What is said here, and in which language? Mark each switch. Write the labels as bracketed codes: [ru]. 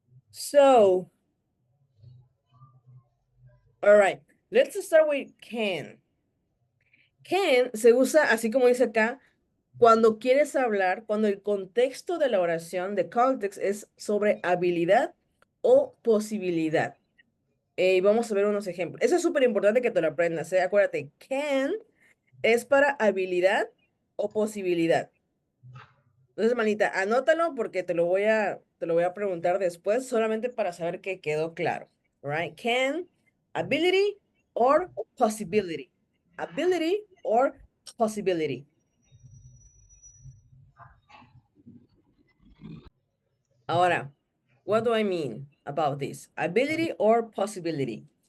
[en] So, all right, let's start with can. [es] Can se usa, así como dice acá, cuando quieres hablar, cuando el contexto de la oración, [en] the context, [es] es sobre habilidad o posibilidad. Y vamos a ver unos ejemplos. Eso es súper importante que te lo aprendas, ¿eh? Acuérdate, can es para habilidad o posibilidad. Entonces, manita, anótalo porque te lo voy a preguntar después, solamente para saber que quedó claro. [en] Right? Can, ability or possibility. Ability or possibility. Ahora, what do I mean about this? Ability or possibility?